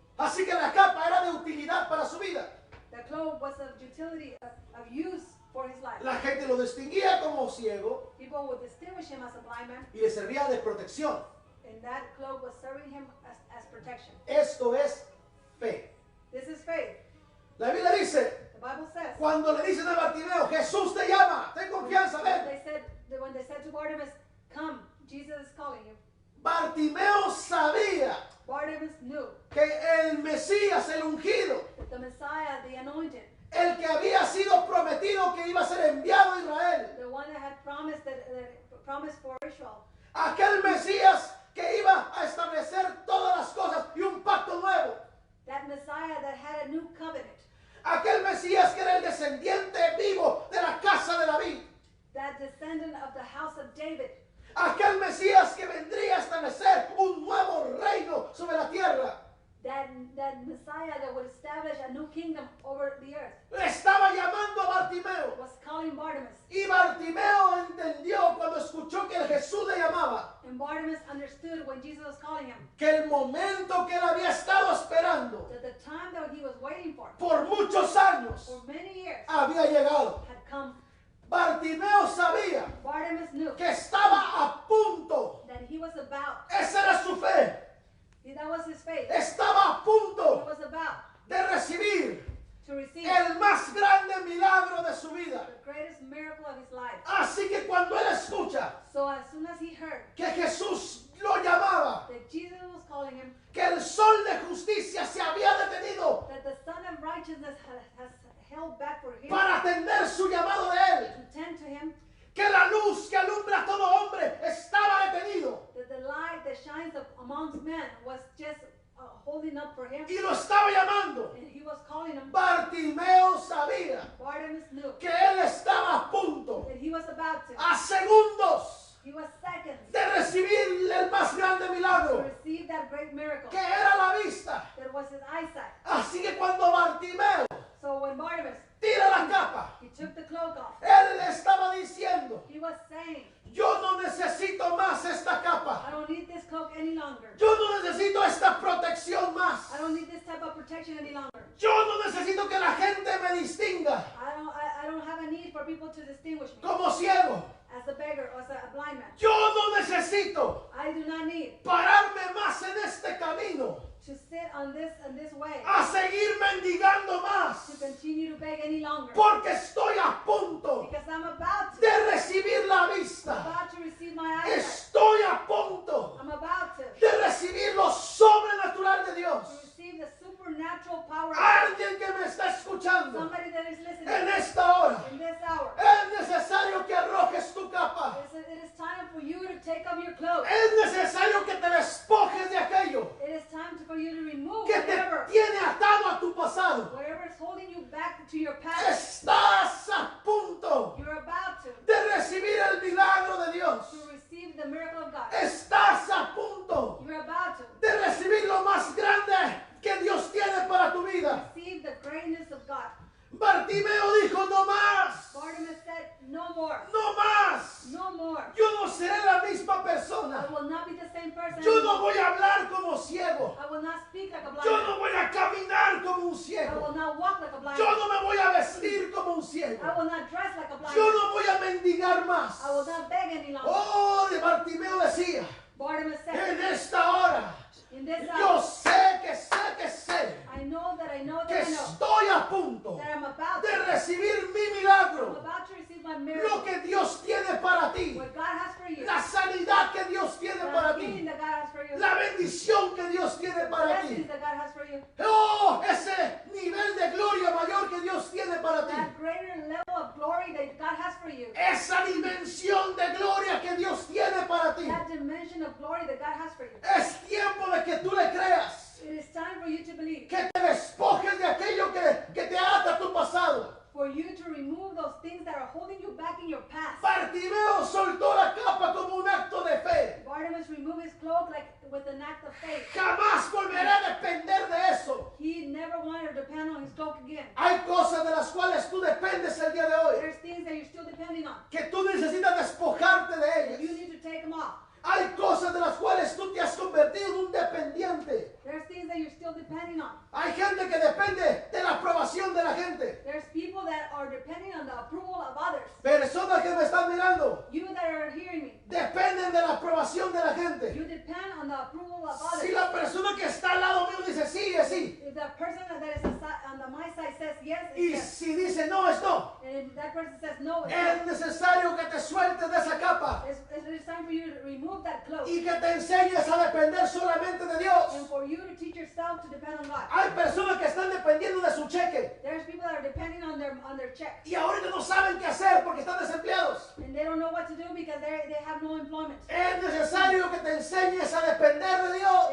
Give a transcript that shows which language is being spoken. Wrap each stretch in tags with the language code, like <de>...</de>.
<es>Así que la capa era de utilidad para su vida.</es> <en>The cloak was of utility, of use for his life.</en> <es>La gente lo distinguía como ciego</es> <en>People would distinguish him as a blind man,</en> <es>y le servía de protección.</es> <en>and that cloak was serving him as protection.</en> <es>Esto es fe.</es> <en>This is faith.</en> <es>La Biblia dice,</es> <en>The Bible says.</en> <es>cuando le dicen a Bartimeo, Jesús te llama, ten confianza, ven.</es> <en>When they said to Bartimaeus, "Come, Jesus is calling you."</en> <es>Bartimeo sabía</es> <en>Bartimaeus knew</en> <es>que el Mesías, el ungido,</es> <en>that the Messiah, the anointed,</en> <es>el que había sido prometido que iba a ser enviado a Israel,</es> <en>the one that had promised promised for Israel,</en> <es>aquel Mesías que iba a establecer todas las cosas y un pacto nuevo,</es> <en>that Messiah that had a new covenant,</en> <es>aquel Mesías que era el descendiente vivo de la casa de David,</es> <en>that descendant of the house of David,</en> <es>aquel Mesías que vendría a establecer un nuevo reino sobre la tierra,</es> <en>that Messiah that would establish a new kingdom over the earth,</en> <es>le estaba llamando a Bartimeo.</es> <en>was calling Bartimaeus.</en> <es>Y Bartimeo entendió cuando escuchó que Jesús le llamaba,</es> <en>And Bartimaeus understood when Jesus was calling him</en> <es>que el momento que él había estado esperando</es> <en>that the time that he was waiting for</en> <es>muchos años</es> <en>for many years</en> <es>había llegado.</es> <en>had come.</en> <es>Bartimeo sabía</es> <en>Bartimaeus knew</en> <es>que estaba a punto.</es> <en>that he was about,</en> <es>Esa era su fe.</es> <en>that was his faith.</en> <es>Estaba a</es> <en>He</en> <es>punto</es> <en>was about</en> <es>de recibir</es> <en>to receive</en> <es>el más grande milagro de su vida.</es> <en>the greatest miracle of his life.</en> <es>Así que cuando él escucha</es> <en>So as soon as he heard</en> <es>que Jesús lo llamaba,</es> <en>that Jesus was calling him,</en> <es>que el sol de justicia se había detenido</es> <en>that the Son of Righteousness has held back for him</en> <es>para atender su llamado de él,</es> <en>to tend to him,</en> <es>que la luz que alumbra a todo hombre estaba detenido</es> <en>that the light that shines amongst men was just holding up for him,</en> <es>y lo estaba llamando.</es> <en>and he was calling him.</en> <es>Bartimeo sabía</es> <en>Bartimaeus knew</en> <es>que él estaba a punto,</es> <en>that he was about to.</en> <es>a segundos,</es> <en>He was seconds</en> <es>de recibir el más grande</es> <en>to</en> <es>milagro,</es> <en>receive that great miracle.</en> <es>que era la vista.</es> <en>That was his eyesight.</en> <es>Así que cuando Bartimeo</es> <en>So when Bartimaeus,</en> <es>tira la capa,</es> <en>he took the cloak off,</en> <es>él le estaba diciendo,</es> <en>he was saying,</en> <es>yo no necesito más esta capa.</es> <en>I don't need this cloak any longer.</en> <es>Yo no necesito esta protección más.</es> <en>I don't need this type of protection any longer.</en> <es>Yo no necesito que la gente me distinga</es> <en>I don't have a need for people to distinguish me</en> <es>como ciego.</es> <en>as a beggar or as a blind man.</en> <es>Yo no necesito</es> <en>I do not need</en> <es>pararme más en este camino</es> <en>to sit on this way,</en> <es>a seguir mendigando más,</es> <en>continue to beg any longer,</en> <es>porque estoy a punto</es> <en>because I'm about</en> <es>de recibir la vista.</es> <en>to receive my eyesight.</en> <es>Estoy a punto</es> <en>I'm about to</en> <es>de recibir lo sobrenatural de Dios.</es> <en>receive the supernatural power of God.</en> <es>Alguien que me está escuchando</es> <en>Somebody that is listening</en> <es>en esta hora,</es> <en>in this hour.</en> <es>es necesario que arrojes tu capa.</es> <en>It is time for you to take off your clothes.</en> <es>Es necesario que te despojes de aquello</es> <en>It is time for you to remove</en> <es>que te</es> <en>whatever</en> <es>tiene atado a tu pasado.</es> <en>is holding you back to your past.</en> <es>Estás a punto</es> <en>You're about to</en> <es>de recibir el milagro de Dios.</es> <en>receive the miracle of God.</en> <es>Estás a punto</es> <en>You're about to</en> <es>de recibir lo más grande que Dios tiene para tu vida.</es> <en>receive the greatness of God.</en> <es>Bartimeo dijo, no más,</es> <en>Bartimaeus said, no more,</en> <es>no más.</es> <en>no more.</en> <es>Yo no seré la misma</es> <en>I</en> <es>persona.</es> <en>will not be the same person</en> <es>Yo no</es> <en>anymore.</en> <es>voy a hablar como ciego.</es> <en>I will not speak like a blind</en> <es>Yo</es> <en>man.</en> <es>no voy a caminar como un</es> <en>I</en> <es>ciego.</es> <en>will not walk like a blind</en> <es>Yo</es> <en>man.</en> <es>no me voy a vestir como un ciego.</es> <en>I will not dress like a blind</en> <es>Yo</es> <en>man.</en> <es>no voy a mendigar más.</es> <en>I will not beg any longer.</en> <es>Oh, de Bartimeo decía,</es> <en>Bartimaeus said,</en> <es>en esta hora,</es> <en>in this</en> <es>yo</es> <en>hour,</en> <es>sé que</es> <en>I know that I know</en> <es>que</es> <en>that I know</en> <es>estoy a punto</es> <en>that I'm about</en> <es>de</es> <en>to.</en> <es>recibir mi</es> <en>I'm</en> <es>milagro,</es> <en>about to receive my</en> <es>lo</es> <en>miracle.</en> <es>que Dios tiene para ti,</es> <en>What God has for you.</en> <es>la sanidad que Dios tiene para</es> <en>The healing</en> <es>ti,</es> <en>that God has for you.</en> <es>la bendición que Dios tiene para ti.</es> <en>Blessings that God has for you.</en> <es>Oh, ese nivel de gloria mayor que Dios tiene para ti,</es> <en>That greater level of glory that God has for you.</en> <es>esa dimensión de gloria que Dios tiene para ti.</es> <en>That dimension of glory that God has for you.</en> <es>Es tiempo de que tú le creas,</es> <en>It is time for you to believe.</en> <es>que te despojes de aquello que te ata a tu pasado.</es> <en>For you to remove those things that are holding you back in your past.</en> <es>Bartimeo soltó la capa como un acto de fe.</es> <en>Bartimaeus removed his cloak like with an act of faith.</en> <es>Jamás volveré a depender de eso.</es> <en>He never wanted to depend on his cloak again.</en> <es>Hay cosas de las cuales tú dependes el día de hoy,</es> <en>There's things that you're still depending on.</en> <es>que tú necesitas despojarte de</es> <en>You</en> <es>ellas.</es> <en>need to take them off.</en> <es>Hay cosas de las cuales tú te has convertido en un dependiente.</es> <en>There's things that you're still depending on.</en> <es>Hay gente que depende de la aprobación de la gente.</es> <en>There's people that are depending on the approval of others.</en> <es>Personas que me están mirando</es> <en>You that are hearing me,</en> <es>dependen de la aprobación de la gente.</es> <en>you depend on the approval of</en> <es>Si</es> <en>others.</en> <es>la persona que está al lado mío dice sí, es sí.</es> <en>If the person that is on my side says yes,</en> <es>Y</es> <en>it's yes.</en> <es>si dice no, es no.</es> <en>And if that person says no, it's</en> <es>Es</es> <en>no.</en> <es>necesario que te sueltes de esa capa</es> <en>It's time for you to remove that cloak</en> <es>y que te enseñes a depender solamente de</es> <en>and</en> <es>Dios.</es> <en>for you to teach yourself to depend on God.</en> <es>Hay personas que están dependiendo de su cheque</es> <en>There's people that are depending on their check</en> <es>y ahorita no saben qué hacer porque están desempleados.</es> <en>and they don't know what to do because they have no employment.</en> <es>Es necesario que te enseñes a depender de Dios.</es>